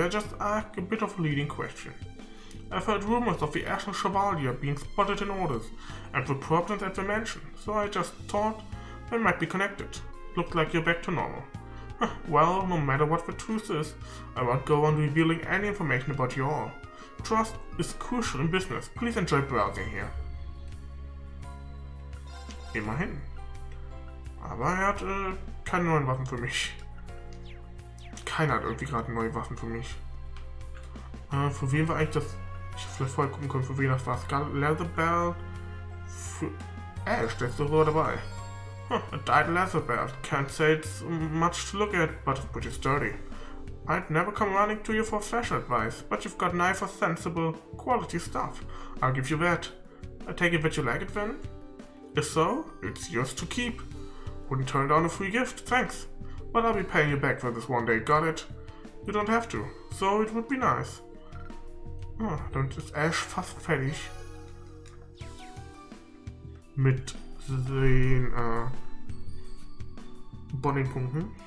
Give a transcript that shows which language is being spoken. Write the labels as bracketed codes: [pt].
[en] I just asked a bit of a leading question. I've heard rumors of the Ashen Chevalier being spotted in Orders, and the problems at the mansion, so I just thought they might be connected. Looks like you're back to normal. Well, no matter what the truth is, I won't go on revealing any information about you all. Trust is crucial in business. Please enjoy browsing here. [de] Immerhin. Aber er hat keine neuen Waffen für mich. Keiner hat irgendwie gerade neue Waffen für mich. Für wen war eigentlich das... Ich hätte vielleicht vorher gucken können, für wen das war. Scarlet Leather Belt. Für Ash, der ist doch wohl dabei. [en] A dyed leather belt. Can't say it's much to look at, but it's pretty sturdy. I'd never come running to you for fashion advice, but you've got nice, sensible, quality stuff. I'll give you that. I take it that you like it then? If so, it's yours to keep. Wouldn't turn down a free gift, thanks. But I'll be paying you back for this one day, got it? You don't have to, so it would be nice. [de] Ah, damit ist Ash fast fertig. Mit den Bonding-Punkten.